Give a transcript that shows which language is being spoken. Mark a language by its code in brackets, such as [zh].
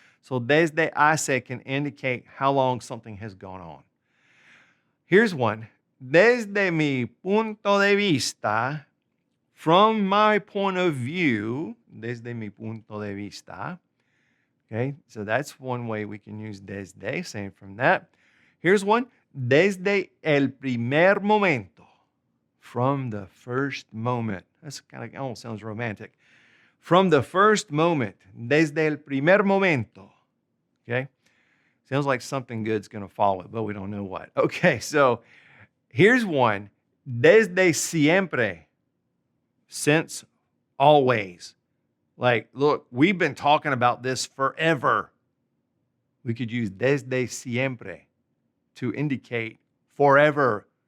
[en] So [es] desde hace [en] can indicate how long something has gone on. Here's one. [es] Desde mi punto de vista, [en] from my point of view, [es] desde mi punto de vista. [en] Okay, so that's one way we can use desde, same from that. Here's one. [es] Desde el primer momento. [en] From the first moment. That's kind of almost sounds romantic. From the first moment. [es] Desde el primer momento. [en] Okay? Sounds like something good's going to follow it, but we don't know what. Okay, so here's one. [es] Desde siempre. [en] Since always. Like, look, we've been talking about this forever. We could use [es] desde siempre [en] to indicate forever.